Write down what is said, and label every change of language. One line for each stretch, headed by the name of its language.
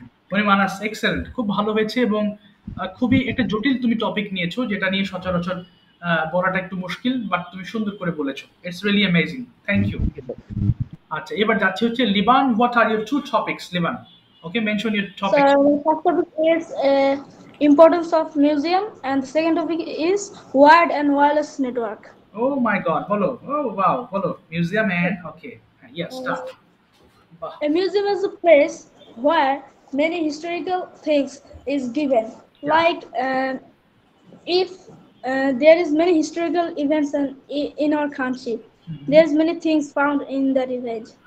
Bangla: মনিমানাস excellent, খুব ভালো হয়েছে এবং খুবই একটা জটিল তুমি টপিক নিয়েছো, যেটা নিয়ে সচরাচর বলাটা একটু মুশকিল, বাট তুমি সুন্দর করে বলেছো।
English: It's really amazing, thank you.
Bangla: আচ্ছা এবার যাচ্ছে হচ্ছে লিবান,
English: What are your two topics Liban? Okay, mention your topics. So the first topic is importance of museum, and the second topic is wired and wireless network. Oh my god, বলো। Oh wow, বলো museum and okay, yes start. বাহ, A museum is a place where many historical things is given. Yeah. Like if there is many historical events in our country, there's many things found in that event.